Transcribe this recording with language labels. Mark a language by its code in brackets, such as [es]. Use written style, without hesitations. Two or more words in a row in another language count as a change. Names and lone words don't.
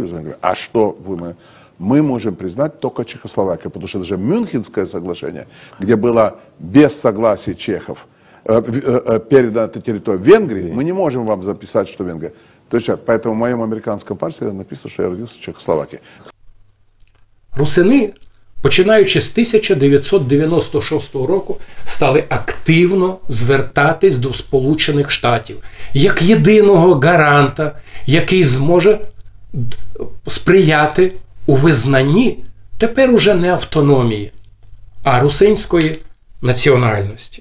[ru] Я говорю: а что мы можем признать только Чехословакию, потому что даже Мюнхенское соглашение, где было без согласия чехов передана эта территория Венгрии, мы не можем вам записать, что Венгрия. То есть, поэтому в моем американском паспорте написано, что я родился в Чехословакии. [uk] Русини, починаючи з 1996 року, стали активно звертатись до Сполучених Штатів як єдиного гаранта, який зможе сприяти у визнанні тепер уже не автономії, а русинської національності.